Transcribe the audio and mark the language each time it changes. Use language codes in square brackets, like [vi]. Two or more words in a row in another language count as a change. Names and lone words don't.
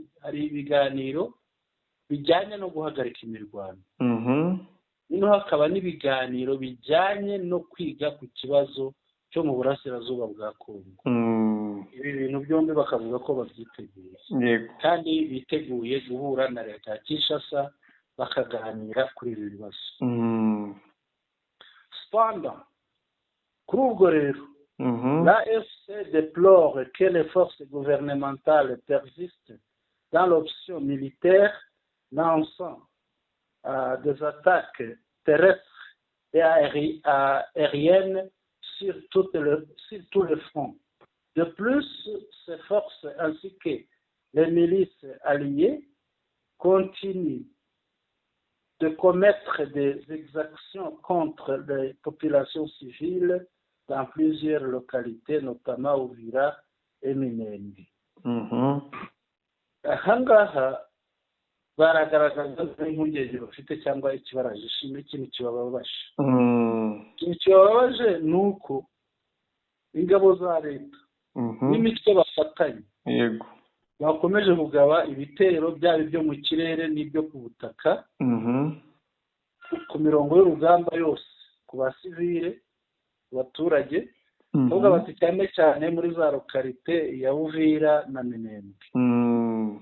[rw] Hari ibiganiro bijyanye no guhagarika imirwano, noneho hakaba n'ibiganiro bijyanye no kwiga ku kibazo cyo mu burasirazuba bwa Congo. Ibi bintu byombi bakavuga ko babyiteguye, kandi biteguye guhura na leta ya Kinshasa bakaganira kuri ibi bibazo. Cependant, kuri ubwo rero, [fr] la FC déplore que les forces gouvernementales persistent dans l'option militaire, lançant des attaques terrestres et aériennes sur tous les fronts. De plus, ces forces ainsi que les milices alliées continuent de commettre des exactions contre les populations civiles dans plusieurs localités, notamment Uvira et Minembwe. [rw] Ahangaha baragaragaza impungenge bafite cyangwa ikibaraje ikintu kibababaje. Ikintu kibabaje ni uko ingabo za leta n'imitwe bafatanye bakomeje kugaba ibitero byaba ibyo mu kirere n'ibyo ku butaka ku mirongo y'urugamba yose, ku basivile, ku baturage, bavuga bati cyane cyane muri za lokalite ya Uvira na Minembwe.